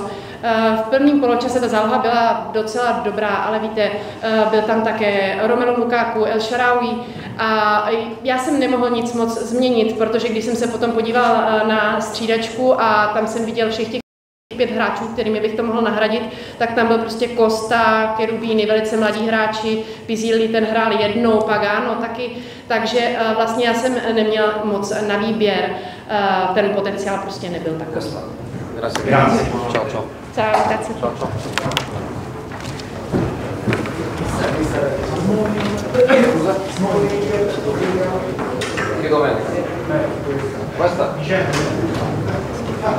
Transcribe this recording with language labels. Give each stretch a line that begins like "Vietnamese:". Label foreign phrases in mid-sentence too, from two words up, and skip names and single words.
Czech: V prvním poločase ta záloha byla docela dobrá, ale víte, byl tam také Romelu Lukaku, El Shaarawy a já jsem nemohl nic moc změnit, protože když jsem se potom podíval na střídačku a tam jsem viděl všech těch 5 hráčů, kterými bych to mohl nahradit, tak tam byl prostě Costa, Cherubini, velice mladí hráči, Pizzilli, ten hrál jednou, Pagano taky, takže vlastně já jsem neměl moc na výběr, ten potenciál prostě nebyl takový.
Italian: Grazie. Ciao, ciao. Ciao, grazie. Ciao, ciao. Scusa? Che domenica? Questa?